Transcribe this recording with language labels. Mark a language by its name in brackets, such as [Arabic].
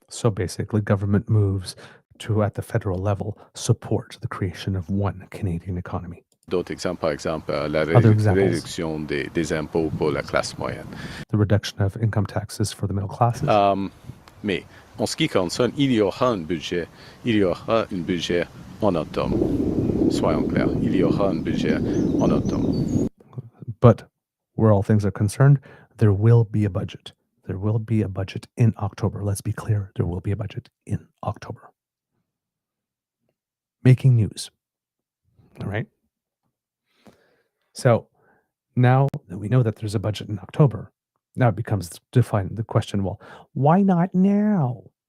[English] So basically, government moves to, at the federal level, support the creation of one Canadian economy. [French] d'autres exemples, par exemple la [English] Other examples. [French] réduction des impôts pour la classe moyenne. [English] The reduction of income taxes for the middle classes. [French] Mais en ce qui concerne, il y aura un budget. Il y aura un budget en automne. Soyons clairs, il y aura un budget en automne. [English] But where all things are concerned, there will be a budget. There will be a budget in October. Let's be clear, there will be a budget in October. Making news. All right. So now that we know that there's a budget in October, now it becomes defined the question, well, why not now?